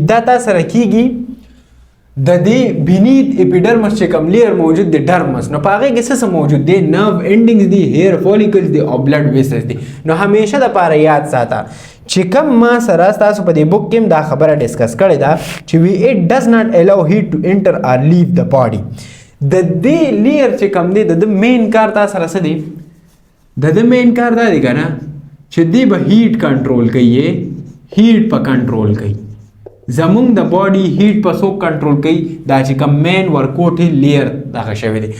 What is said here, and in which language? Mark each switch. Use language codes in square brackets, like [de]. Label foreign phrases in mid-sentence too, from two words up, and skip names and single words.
[ps] دا تا سره کېږي د دې [en] beneath epidermis [ps] چې کوم لیر موجود دی ډرمس. نو په هغې کې څه موجود دی؟ [en] nerve endings [ps] دي، [en] hair follicles [ps] دي او [en] blood vessels [ps] دي. نو همیشه دپاره یاد ساته چې کوم ما سره ستاسو په دې بک کې هم دا خبره ډسکس کړې ده چې [en] it does not allow heat to enter or leave the body. [ps] د دې لیر چې کوم دی د مین کار تا سره څه دی؟ د مین کار دا دی که نه چې دی به [en] heat control [ps] کوي. هیټ په کنټرول کوي. زمونږ د [en] body heat [ps] په څوک کنټرول کوي؟ دا چې کوم مین ورکوټې لیر دغه شوی دی.